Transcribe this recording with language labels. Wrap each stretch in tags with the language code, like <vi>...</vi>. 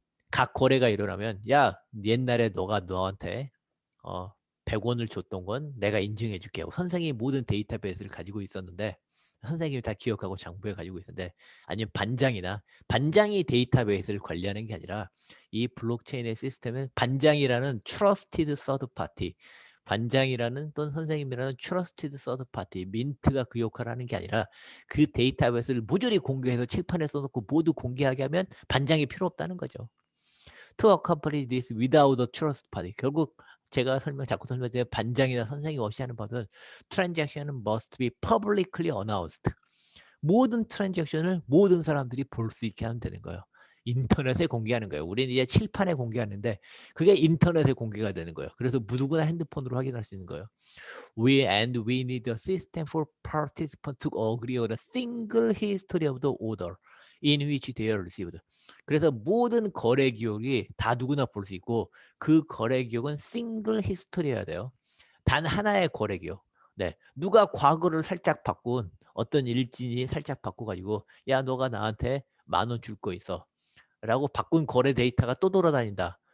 <ko>각 거래가 일어나면, 야 옛날에 너가 너한테 어 100원을 줬던 건 내가 인증해 줄게 하고, 선생님이 모든 데이터베이스를 가지고 있었는데, 선생님이 다 기억하고 장부에 가지고 있었는데, 아니면 반장이 데이터베이스를 관리하는 게 아니라, 이 블록체인의 시스템은 반장이라는 트러스티드 서드 파티, 반장이라는 또는 선생님이라는 트러스티드 서드 파티, 민트가 그 역할을 하는 게 아니라, 그 데이터베이스를 모조리 공개해서 칠판에 써놓고 모두 공개하게 하면 반장이 필요 없다는 거죠.</ko> <en>To accomplish this without a trust party.</en> <ko>결국 제가 자꾸 설명드린 반장이나 선생님 없이 하는 법은, transaction은</ko> <en>must be publicly announced.</en> <ko>모든 트랜잭션을 모든 사람들이 볼 수 있게 하면 되는 거예요. 인터넷에 공개하는 거예요. 우리는 이제 칠판에 공개하는데 그게 인터넷에 공개가 되는 거예요. 그래서 누구나 핸드폰으로 확인할 수 있는 거예요.</ko> <en>We need a system for participants to agree on a single history of the order in which they are received.</en> <ko>그래서 모든 거래 기록이 다 누구나 볼 수 있고, 그 거래 기록은 싱글 히스토리여야 돼요. 단 하나의 거래 기록. 네, 누가 과거를 살짝 바꾼, 어떤 일진이 살짝 바꿔가지고, 야 너가 나한테 10,000원 줄 거 있어 라고 바꾼 거래 데이터가 또 돌아다닌다.</ko>